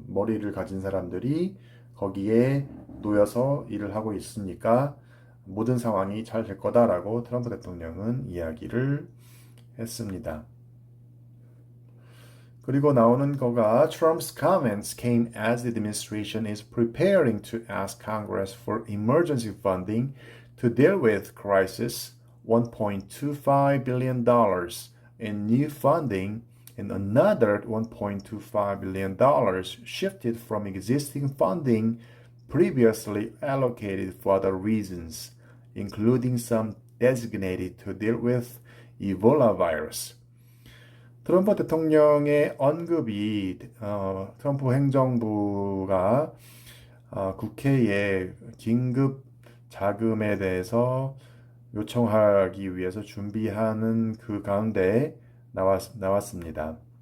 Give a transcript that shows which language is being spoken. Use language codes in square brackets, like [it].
[ko] 머리를 가진 사람들이 거기에 놓여서 일을 하고 있으니까 모든 상황이 잘 될 거다라고 트럼프 대통령은 이야기를 했습니다. 그리고 나오는 거가 [en] Trump's comments came as the administration is preparing to ask Congress for emergency funding to deal with crisis, $1.25 billion in new funding and another $1.25 billion shifted from existing funding previously allocated for other reasons, including some designated to deal with Ebola virus. [ko] 트럼프 대통령의 언급이 트럼프 행정부가 국회에 긴급 자금에 대해서 요청하기 위해서 준비하는 그 가운데 나왔습니다.